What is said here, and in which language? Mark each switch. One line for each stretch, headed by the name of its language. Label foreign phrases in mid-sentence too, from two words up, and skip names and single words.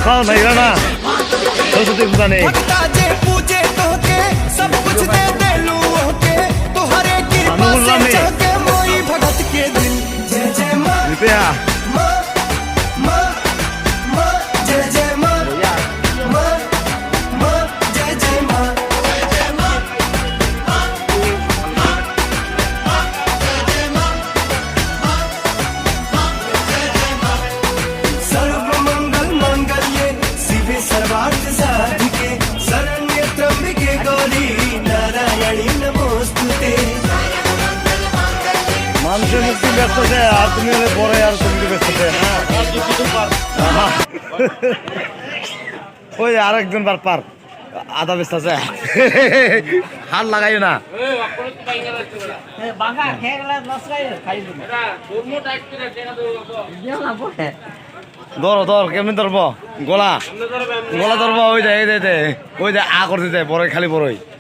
Bhojpuri: भक्ता जे पूजे तोहके सब कुछ दे देलू ओके, तोहरे कृपा से जाके मोई भगत के दिल। जय जय माँ माँ माँ माँ, जय जय माँ माँ माँ, जय जय माँ
Sanskrit: सर्व मंगल मंगल्ये शिवे सर्वार्थ साधिके, शरण्ये त्र्यंबके गौरी नारायणी नमोस्तुते।
Bangla: মানুষের মুক্তি ব্যস্ত আছে, আর তুমি হলে পরে আর তুমি ব্যস্ত আছে। ওই আরেকজন পার আধা ব্যস্ত আছে, হাত লাগাইও না। ধর কেমনি ধরব, গলা গলা ধরব, ওই যে ওই যে আ করতে যায় বড় খালি বড়ই।